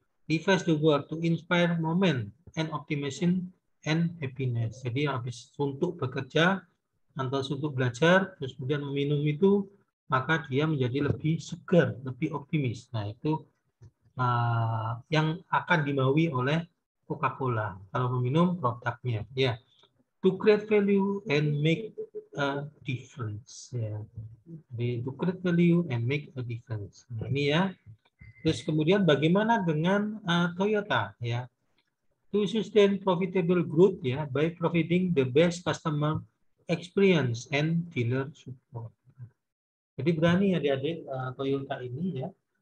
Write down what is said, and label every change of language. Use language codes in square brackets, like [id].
[en] Refresh the world to inspire moment and optimism and happiness. [id] Jadi habis untuk bekerja atau untuk belajar, terus kemudian meminum itu, maka dia menjadi lebih segar, lebih optimis. Nah, itu yang akan dimaui oleh Coca-Cola kalau meminum produknya. [en] Ya, to create value and make a difference. Ya, jadi to create value and make a difference. [id] Nah, ini ya. Terus kemudian bagaimana dengan Toyota? [en] Ya, to sustain profitable growth ya by providing the best customer experience and dealer support. [id] Jadi berani adik-adik Toyota ini ya.